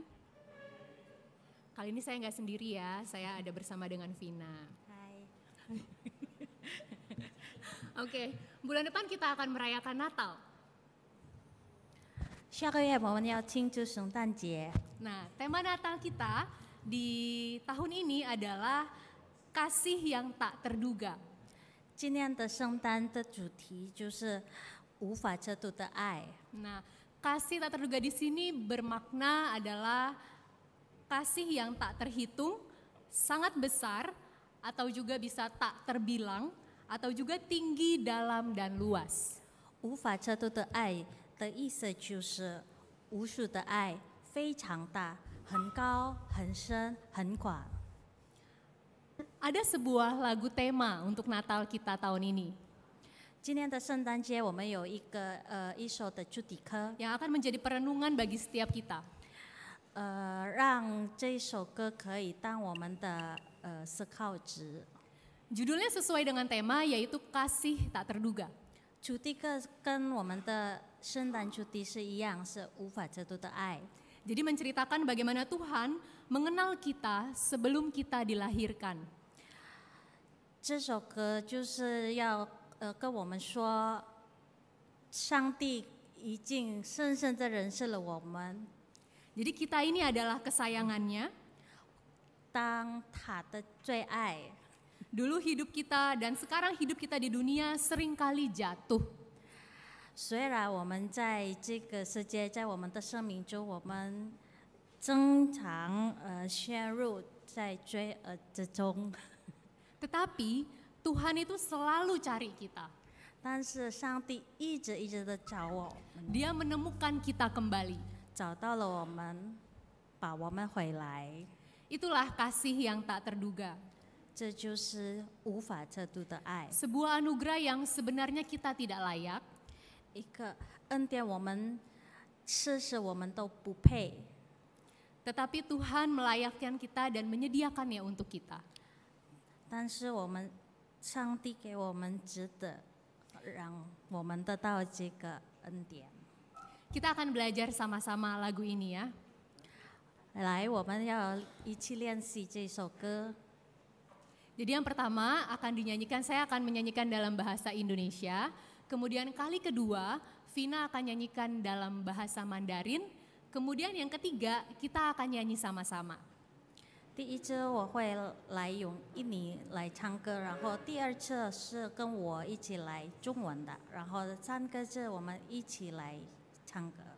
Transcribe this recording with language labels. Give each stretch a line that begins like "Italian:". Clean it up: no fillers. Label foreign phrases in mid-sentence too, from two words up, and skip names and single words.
Indonesian: Kali ini saya nggak sendiri ya, saya ada bersama dengan Vina. Hai. Oke, bulan depan kita akan merayakan Natal.
Chinese: 下个月我们要庆祝圣诞节。
Indonesian: Nah, tema Natal kita di tahun ini adalah kasih yang tak terduga.
Chinese: 今年的圣诞的主题就是无法测度的爱。
Indonesian: Nah, kasih tak terduga di sini bermakna adalah kasih yang tak terhitung, sangat besar, atau juga bisa tak terbilang, atau juga tinggi, dalam, dan luas.
Chinese: 无法测度的爱的意思就是无数的爱，非常大，很高、很深、很广。
Indonesian: Ada sebuah lagu tema untuk Natal kita tahun ini
Chinese: 今年的圣诞节，我们有一首的主题歌，
Indonesian: yang akan menjadi perenungan bagi setiap kita.
Chinese: 让这一首歌可以当我们的思考值。
Indonesian: Judulnya sesuai dengan tema yaitu kasih tak terduga.
Chinese: 主题歌跟我们的圣诞主题是一样，是无法测度的爱。
Indonesian: Jadi menceritakan bagaimana Tuhan mengenal kita sebelum kita dilahirkan.
Chinese: 这首歌就是要跟我们说，上帝已经深深的认识了我们，
Indonesian: Jadi kita ini adalah kesayangannya.
Chinese: 当他的最爱。
Indonesian: Dulu hidup kita dan sekarang hidup kita di dunia seringkali jatuh.
Chinese: 虽然我们在这个世界，在我们的生命中，我们经常陷入在罪恶之中，
Indonesian: Tetapi Tuhan itu selalu cari kita.
Chinese: 但是上帝一直的找我们，
Indonesian: Dia menemukan kita kembali.
Chinese: 找到了我们，把我们回来，
Indonesian: Itulah kasih yang tak terduga.
Chinese: 这就是无法测度的爱。
Indonesian: Sebuah anugerah yang sebenarnya kita tidak layak,
Chinese: 一个恩典，我们事实我们都不配，
Indonesian: tetapi Tuhan melayakkan kita dan menyediakannya untuk kita.
Chinese: 但是我们上帝给我们值得，让我们得到这个恩典。
Indonesian: Kita akan belajar sama-sama lagu ini ya.
Chinese: 来，我们要一起练习这首歌。
Indonesian: Jadi yang pertama akan dinyanyikan, saya akan menyanyikan dalam bahasa Indonesia. Kemudian kali kedua, Vina akan nyanyikan dalam bahasa Mandarin. Kemudian yang ketiga, kita akan nyanyi sama-sama.
Chinese: 第一次我会来用印尼来唱歌，然后第二次是跟我一起来中文的，然后3个次我们一起来唱